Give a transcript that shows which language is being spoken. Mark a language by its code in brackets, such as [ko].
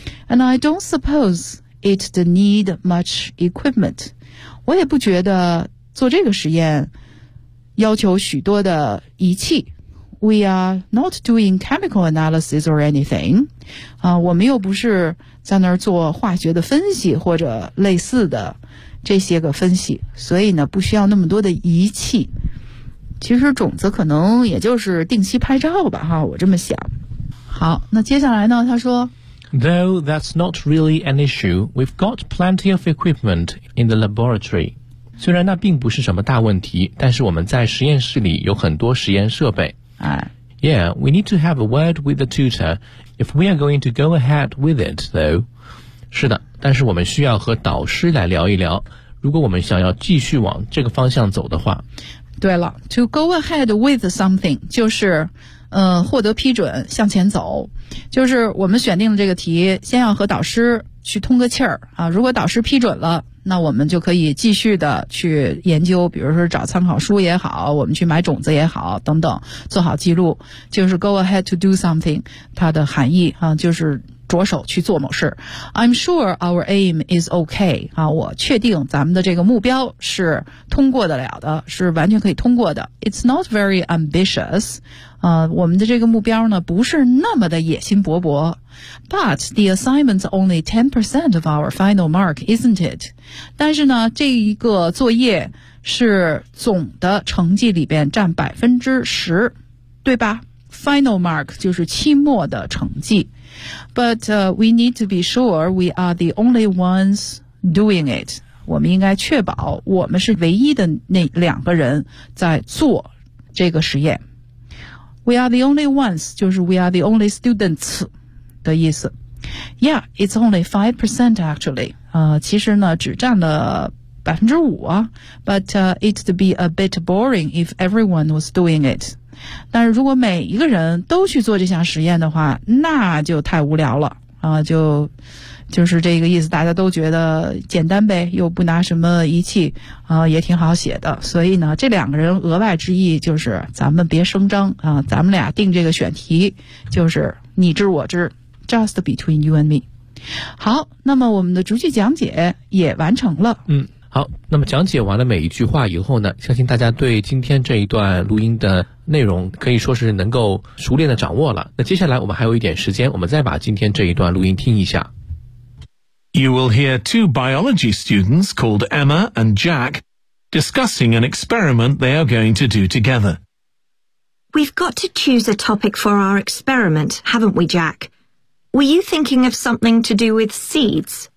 [en] And I don't suppose it to need much equipment. [zh] 我也不觉得做这个实验要求许多的仪器。 [en] We are not doing chemical analysis or anything. [zh] 我们又不是在那儿做化学的分析或者类似的这些个分析，所以呢不需要那么多的仪器。其实种子可能也就是定期拍照吧，哈，我这么想。好，那接下来呢，他说 [en] Though that's not really an issue, we've got plenty of equipment in the laboratory. [zh] 虽然那并不是什么大问题，但是我们在实验室里有很多实验设备。 [en] Yeah, we need to have a word with the tutor if we are going to go ahead with it, though. [zh] 是的，但是我们需要和导师来聊一聊，如果我们想要继续往这个方向走的话。对了 , [en] to go ahead with something, [zh] 就是获得批准向前走。就是我们选定了这个题，先要和导师去通个气儿啊，如果导师批准了，那我们就可以继续的去研究，比如说找参考书也好，我们去买种子也好等等，做好记录。就是 [en] go ahead to do something, [zh] 它的含义啊，就是着手去做某事。 [en] I'm sure our aim is okay. [zh] 啊，我确定咱们的这个目标是通过得了的，是完全可以通过的。 [en] It's not very ambitious. [zh] 啊，我们的这个目标呢，不是那么的野心勃勃。 [en] But the assignment's only 10% of our final mark, isn't it? [zh] 但是呢，这一个作业是总的成绩里边占10%，对吧？ [en] Final mark [zh] 就是期末的成绩 [en] ，but we need to be sure we are the only ones doing it. [zh] 我们应该确保我们是唯一的那两个人在做这个实验。 [en] We are the only ones 就是 we are the only students 的意思。 Yeah, it's only 5% actually. [zh] 其实呢，只占了5%啊。 [en] But it'd be a bit boring if everyone was doing it. [zh] 但是如果每一个人都去做这项实验的话，那就太无聊了啊！就是这个意思，大家都觉得简单呗，又不拿什么仪器啊，也挺好写的。所以呢，这两个人额外之意就是咱们别声张啊，咱们俩定这个选题就是你知我知 ， [en] just between you and me。 [zh] 好，那么我们的逐句讲解也完成了。嗯。好，那么讲解完了每一句话以后呢，相信大家对今天这一段录音的内容可以说是能够熟练的掌握了。那接下来我们还有一点时间，我们再把今天这一段录音听一下。 [en] You will hear two biology students called Emma and Jack discussing an experiment they are going to do together. We've got to choose a topic for our experiment, haven't we, Jack? Were you thinking of something to do with seeds?